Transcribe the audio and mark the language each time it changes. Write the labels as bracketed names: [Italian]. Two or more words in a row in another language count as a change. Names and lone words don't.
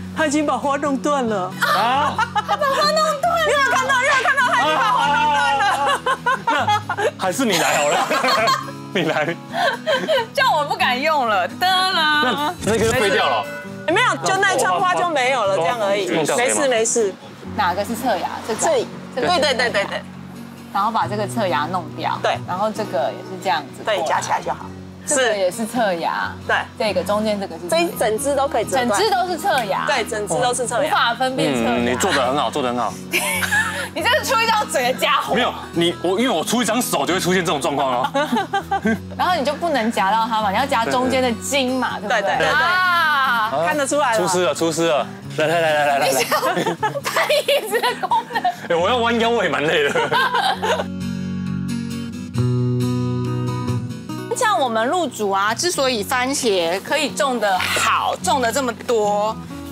[Chinese] 他已經把花弄斷了啊！他把花弄斷了，你有看到，他已經把花弄斷了。那還是你來好了。你來，這樣我不敢用了。得了，那個廢掉了。沒有，就那一串花就沒有了，這樣而已。沒事。哪個是側芽？這裡。對。然後把這個側芽弄掉。對。然後這個也是這樣子。對，夾起來就好。這個也是側芽。對。這個中間這個是。這一整枝都可以折斷。整枝都是側芽。對，整枝都是側芽。無法分辨側芽。你做得很好，你這是出一張嘴的家伙。沒有因為我出一張手就會出現這種狀況哦。然後你就不能夾到它嘛，你要夾中間的筋嘛，對不對？對。啊，看得出來了。出師了。來。你想拍椅子的功能？我要彎腰，我也蠻累的。像我們路主啊，之所以番茄可以種得好，種得這麼多，